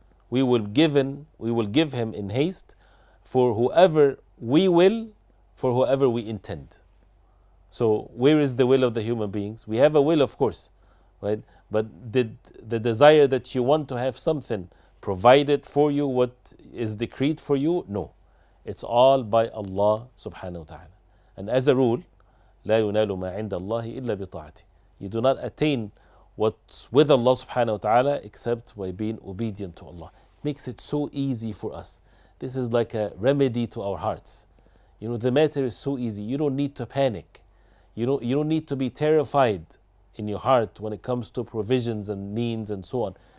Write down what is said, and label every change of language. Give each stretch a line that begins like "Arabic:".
English: We will give him in haste for whoever we will, for whoever we intend. So where is the will of the human beings? We have a will, of course, right? But did the desire that you want to have something provided for you, what is decreed for you? No. It's all by Allah subhanahu wa ta'ala. And as a rule,
Arabic: لا ينال ما عند الله إلا بطاعته.
English: You do not attain what's with Allah subhanahu wa ta'ala except by being obedient to Allah. Makes it so easy for us. This is like a remedy to our hearts. You know, the matter is so easy. You don't need to panic. You don't need to be terrified in your heart when it comes to provisions and means and so on.